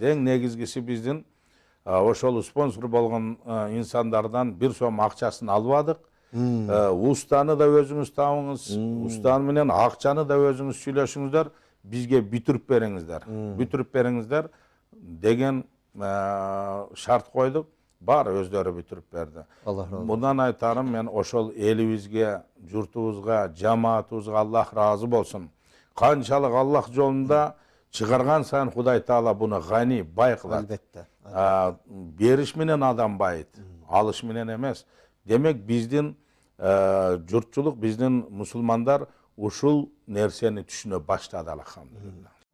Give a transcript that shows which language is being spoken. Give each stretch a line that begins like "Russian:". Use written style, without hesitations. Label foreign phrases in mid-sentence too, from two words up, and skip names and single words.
Kyrgyz: Эң негизгиси биздин ошол спонсор болгон инсандардан бир сом акчасын албадык. Устаны да өзүңүз табыңыз, устан менен акчаны да өзүңүз сүйлөшүңүздөр. bizge бүтүрүп бериңиздер. Бүтүрүп бериңиздер деген шарт койдук. Бар өздөрү бүтүрүп берди. Аллах разы олсун. Мындан айтарым мен ошол элибизге, журтубузга, жамаатыбызга Аллах разы болсун. Канчалык Аллах жолунда чыгарган сайын Кудай Таала буну гани, бай кылат. Elbette. Бериш менен адам байыт, алыш менен эмес. Демек биздин журтчулук, биздин мусулмандар ушул нерсени түшүнө баштады, алхамдулилlah.